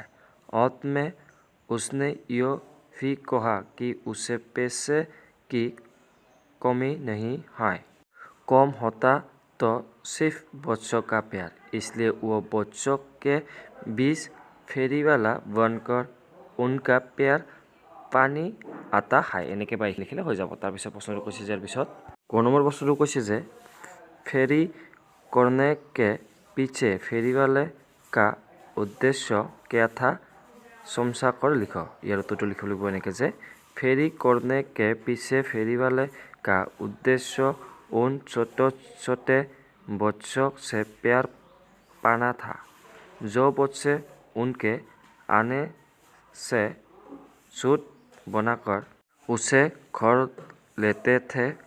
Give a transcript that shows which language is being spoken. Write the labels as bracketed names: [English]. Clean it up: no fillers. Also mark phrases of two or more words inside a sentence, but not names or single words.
[Hindi] अंत में उसने यह भी कहा कि उसे पैसे की कमी नहीं है। कम होता तो सिर्फ बच्चों का प्यार, इसलिए वो बच्चों के बीच फेरी वाला बनकर उनका प्यार पानी आता है। [Assamese] এনেকৈ বা লিখিলে হৈ যাব। তাৰপিছত প্ৰশ্নটো কৈছে যে ইয়াৰ পিছত ক নম্বৰ প্ৰশ্নটো কৈছে যে [Hindi] फेरी करने के पीछे फेरी वाले का उद्देश्य क्या था समझा कर लिखो। [Assamese] ইয়াৰ উত্তৰটো লিখিব লাগিব এনেকৈ যে [Hindi] फेरी करने के पीछे फेरी वाले का उद्देश्य उन छोटे छोटे बच्चों से प्यार पाना था जो बच्चे उनके आने से झूठ बनाकर उसे घर लेते थे।